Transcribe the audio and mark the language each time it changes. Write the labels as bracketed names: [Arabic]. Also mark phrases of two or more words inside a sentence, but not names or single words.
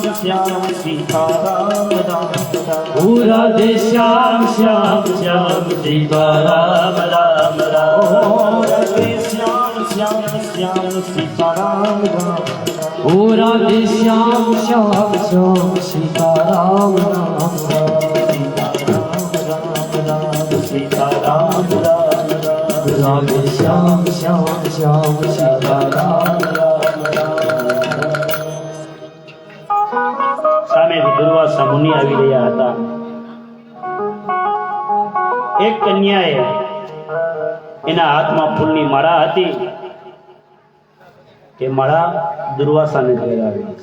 [Hindi] श्याम सीता राम राम राम राधे श्याम श्याम श्याम सीता राम राम राम राधे श्याम श्याम श्याम सीता राम राम राधे श्याम श्याम श्याम सीता राम राम सीता राम राम राधे श्याम श्याम श्याम सीता राम [Gujarati] સામેથી દુર્વાસા મુનિ આવી રહ્યા હતા. એક કન્યાએ એના હાથમાં ફૂલની માળા હતી. એ માળા દુર્વાસાને પહેરાવી છે.